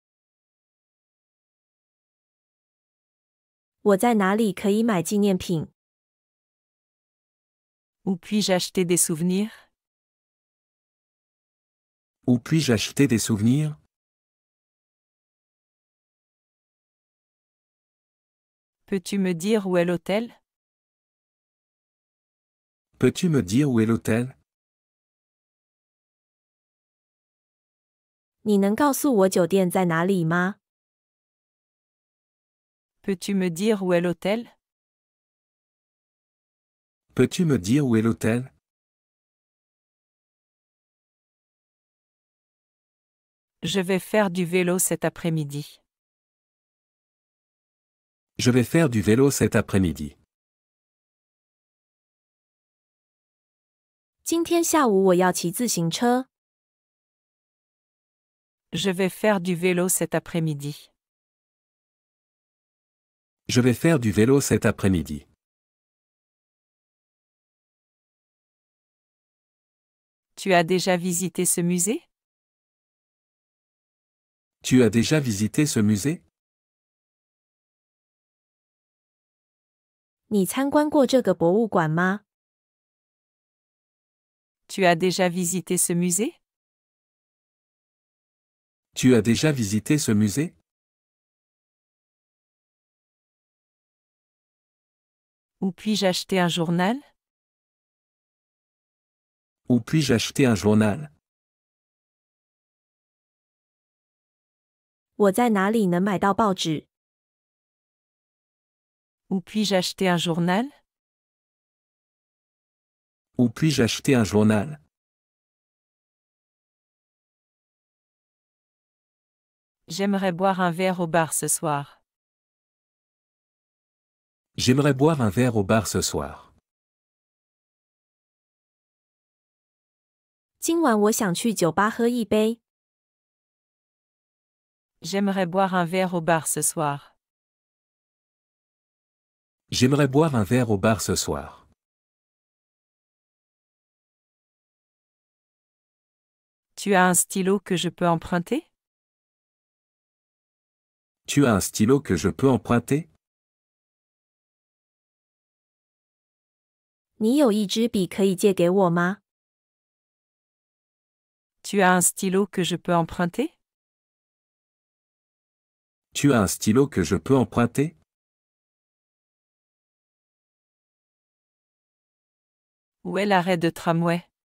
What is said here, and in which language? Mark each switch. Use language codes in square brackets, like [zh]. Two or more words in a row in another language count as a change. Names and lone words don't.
[zh] 我在哪里可以买纪念品？ [fr] Où puis-je acheter des souvenirs? Où puis-je acheter des souvenirs? Peux-tu me dire où est l'hôtel? Peux-tu me dire où est l'hôtel? [zh] 你能告诉我酒店在哪里吗？ [fr] Peux-tu me dire où est l'hôtel? Peux-tu me dire où est l'hôtel? Je vais faire du vélo cet après-midi. Je vais faire du vélo cet après-midi. [zh] 今天下午我要骑自行车。 [fr] Je vais faire du vélo cet après-midi. Je vais faire du vélo cet après-midi. Tu as déjà visité ce musée? Tu as déjà visité ce musée? [zh] 你参观过这个博物馆吗？ [fr] Tu as déjà visité ce musée? Tu as déjà visité ce musée? Où puis-je acheter un journal? Où puis-je acheter un journal? [zh] 我在哪里能买到报纸？ [fr] Où puis-je acheter un journal? Où puis-je acheter un journal? J'aimerais boire un verre au bar ce soir. J'aimerais boire un verre au bar ce soir. [zh] 今晚我想去酒吧喝一杯。 [fr] J'aimerais boire un verre au bar ce soir. J'aimerais boire un verre au bar ce soir. Tu as un stylo que je peux emprunter? Tu as un stylo que je peux emprunter? [zh] 你有一支笔可以借给我吗？ [fr] Tu as un stylo que je peux emprunter? Tu as un stylo que je peux emprunter? Où est l'arrêt de tramway?